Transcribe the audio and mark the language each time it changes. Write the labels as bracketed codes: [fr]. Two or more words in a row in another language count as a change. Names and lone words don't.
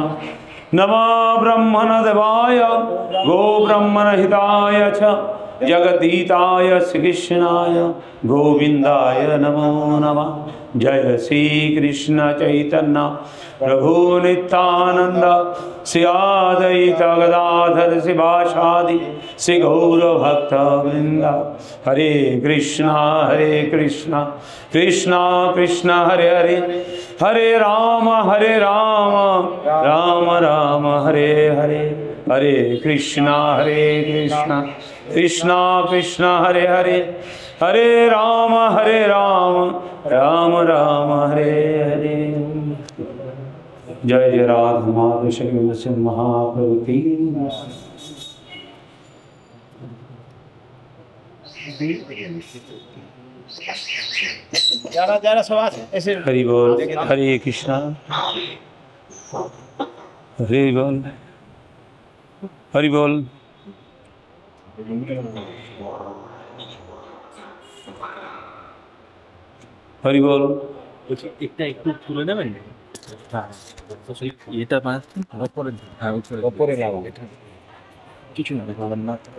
[sa] नमो ब्रह्मणदेवाय गो ब्रह्मणहिताय च जगदीताय श्रीकृष्णाय गोविंदाय नमो नमः जय श्री कृष्ण चैतन्य प्रभु नित्यानंद श्री अद्वैत गदाधर शिवासादि श्री गौर भक्त वृंद हरे कृष्णा कृष्णा कृष्णा हरे हरे हरे राम राम राम हरे हरे हरे कृष्णा कृष्णा कृष्णा हरे हरे हरे राम राम राम हरे हरे जय जय राधा माधव श्री गोविंद महाप्रभु की [hi] जरा सवाल ऐसे [sa] हरि बोल हरे कृष्णा हरि बोल हरि बोल हरि बोल [bn] একটা একটু তুলে নেবেন এটা উপরে, হ্যাঁ উপরে লাগাও, এটা কিছু না না।